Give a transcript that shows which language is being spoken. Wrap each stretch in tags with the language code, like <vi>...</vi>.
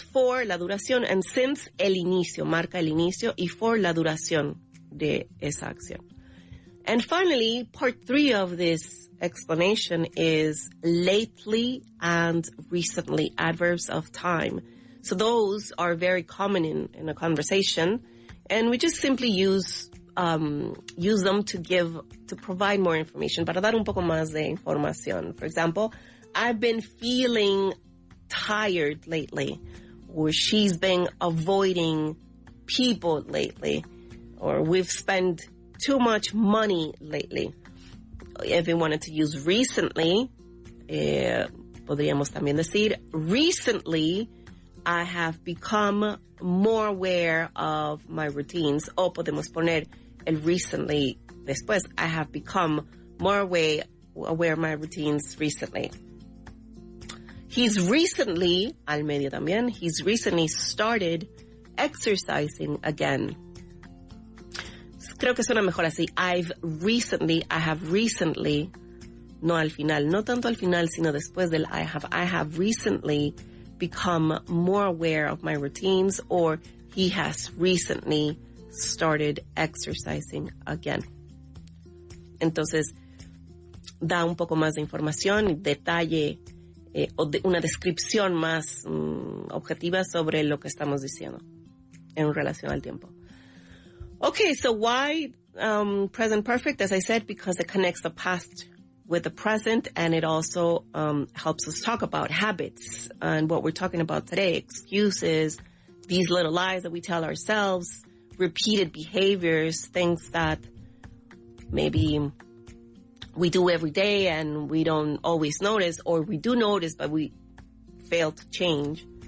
<es>For, la duración, and since, el inicio. Marca el inicio. Y for, la duración de esa acción.</es> <en>And finally, part 3 of this explanation is lately and recently, adverbs of time. So those are very common in a conversation, and we just simply use them to provide more information,</en> <es>para dar un poco más de información.</es> <en>For example, I've been feeling tired lately, or she's been avoiding people lately, or we've spent too much money lately. If we wanted to use recently,</en> <es>podríamos también decir,</es> <en>recently, I have become more aware of my routines.</en> <es>O podemos poner el recently después.</es> <en>I have become more aware of my routines recently. He's recently,</en> <es>al medio también,</es> <en>he's recently started exercising again.</en> <es>Creo que suena mejor así.</es> <en>I have recently,</en> <es>no al final, no tanto al final, sino después del</es> <en>I have recently become more aware of my routines, or he has recently started exercising again.</en> <es>Entonces, da un poco más de información, detalle, o una descripción más objetiva sobre lo que estamos diciendo en relación al tiempo.</es> <en>Okay, so why present perfect? As I said, because it connects the past with the present, and it also helps us talk about habits and what we're talking about today, excuses, these little lies that we tell ourselves, repeated behaviors, things that maybe we do every day and we don't always notice, or we do notice but we fail to change.</en>